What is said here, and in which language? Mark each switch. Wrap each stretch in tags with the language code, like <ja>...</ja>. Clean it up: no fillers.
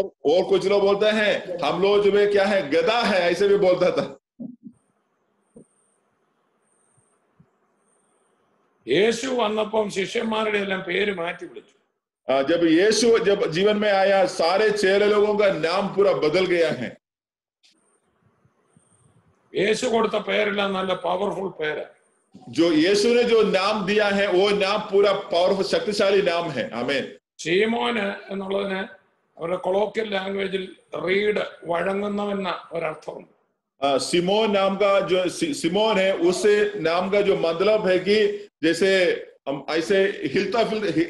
<hi>और कुछ लोग बोलते हैं हम लोग जो है क्या है, गधा है, ऐसे भी बोलता था.</hi> <ml>യേശു വന്നപ്പം ശിഷ്യന്മാരുടെ എല്ലാം പേര് മാറ്റി വിളിച്ചു.</ml> <hi>जब यीशु जब जीवन में आया सारे चेले लोगों का नाम पूरा बदल गया है.</hi> <ml>യേശു കൊടുത്ത പേരെല്ലാം നല്ല പവർഫുൾ പേര്.</ml> <hi>जो यीशु ने जो नाम दिया है वो नाम पूरा पावरफुल शक्तिशाली नाम है. आमीन.</hi> <ml>ശീമോന് എന്നുള്ളതിന് അവരുടെ കൊളോക്കിയൽ ലാംഗ്വേജിൽ റീഡ്, വഴങ്ങുന്നവെന്ന ഒരർത്ഥമുണ്ട്.</ml> <hi>सिमोन नाम का जो सिमोन है उस नाम का जो मतलब है कि जैसे हम ऐसे हिलता मतलब</hi>